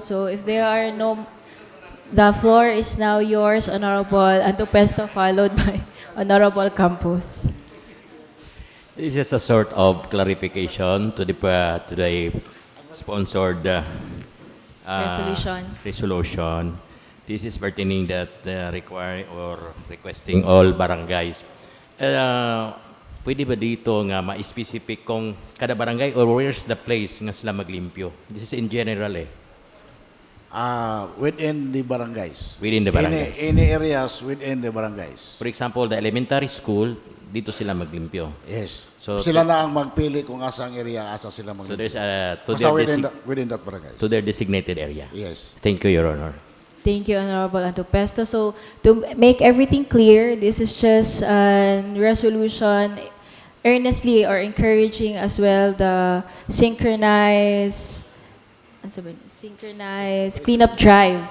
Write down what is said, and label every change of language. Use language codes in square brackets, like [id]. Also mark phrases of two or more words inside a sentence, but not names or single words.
[en] So if there are no, the floor is now yours, Honorable Antopesto, followed by Honorable Campos. This is a sort of clarification to the sponsored resolution. This is pertaining that requesting all barangays. [ceb] Pwede ba dito nga ma-specific kung kada barangay or [en] where's the place [ceb] nga sila maglimpyo? [en] This is in general Within the barangays. Within the barangays. Any areas within the barangays. For example, the elementary school, [ceb] dito sila maglimpyo. [en] Yes. So [ceb] sila na ang magpili kung asang area, asa sila maglimpyo. [en] So there's a within that barangays. to their designated area. Yes. Thank you, Your Honor. Thank you, Honorable Antopesto. So to make everything clear, this is just a resolution earnestly or encouraging as well the synchronized cleanup drive.